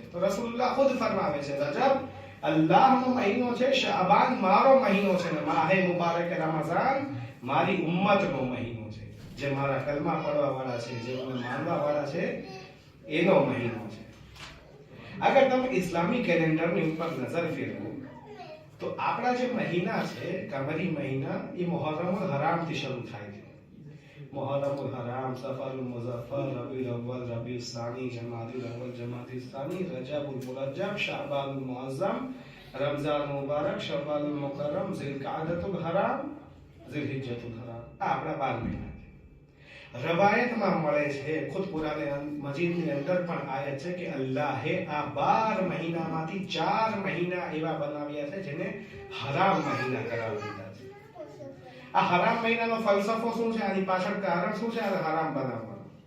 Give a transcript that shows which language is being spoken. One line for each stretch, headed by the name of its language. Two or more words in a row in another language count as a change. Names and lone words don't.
Gujarati: તો રસૂલુલ્લાહ ખુદ ફરમાવે છે રજબ અલ્લાહનો મહિનો છે, શાબાન મારો મહિનો છે, ને માહે મુબારક રમઝાન મારી ઉમ્મતનો મહિનો છે, જે મારા કલમા પડવા વાળા છે, જે મને માનવા વાળા છે એનો મહિનો છે. અગર તમે ઇસ્લામી કેલેન્ડરની ઉપર નજર ફેરવો તો આપણા જે મહિના છે કમરી મહિના એ મુહર્રમુલ હરામથી શરૂ થાય છે. मुहर्रमुल हराम, सफरुल मुज़फ्फर, रबीउल अव्वल, रबीउल सानी, जमादुल अव्वल, जमादुल सानी, रजबुल मुरज्जब, शाबानुल मुअज़्ज़म, रमज़ान मुबारक, शव्वालुल मुकर्रम, ज़िलक़अदतुल हराम, ज़िलहिज्जतुल हराम. આ આપણા 12 મહિના છે. રવાયતમાં મળે છે, ખુદ કુરાન મજીદની અંદર પણ આયત છે કે અલ્લાહે આ 12 મહિનામાંથી 4 મહિના એવા બનાવ્યા છે જેને હરામ મહિના કરાવી દીધા છે. આ હરામ મહિનાનો ફલસફો શું છે, આની પાછળ કારણ શું છે આ હરામ બનાવવાનો?